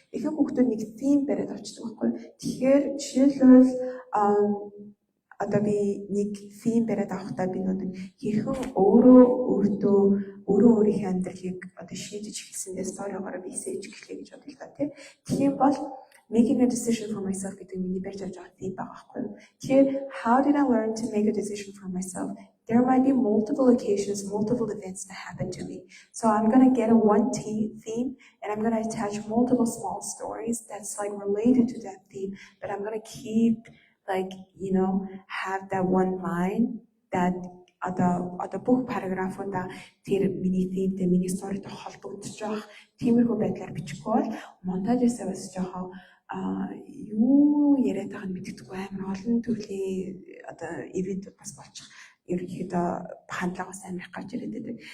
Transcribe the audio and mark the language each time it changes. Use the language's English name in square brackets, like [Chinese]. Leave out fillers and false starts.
[Mongolian] Ихэнх хүүхдүүд нэг theme бариад авчдаг байхгүй. Тэгэхээр жишээлбэл одоо би нэг theme бариад авахдаа би нэг хэрхэн өөрийнхөө амьдралыг одоо шийдэж эхэлсэндээ сторигоор би essay хийх гэж бодлоо тийм. Тэгэхээр бол [English] making a decision for myself [Mongolian] гэдэг миний барьж авч байгаа theme байгаа байхгүй. [English] Тэгэхээр how did I learn to make a decision for myself? There might be multiple occasions, multiple events that happen to me. So I'm going to get a one theme and I'm going to attach multiple small stories that's like related to that theme, but I'm going to keep like, have that one line that [Mongolian] одоо бүх параграфуудаа тэр миний theme-тэй миний story-тэй холбогдож байх тиймэрхүү байдлаар бичихгүй бол монтажээсээ бас жоохон юу яриад байгааг нь мэддэггүй амар олон төрлийн одоо ивентүүд бас болчих ерөнхийдөө хандлага бас амар их гарч ирээд байдаг.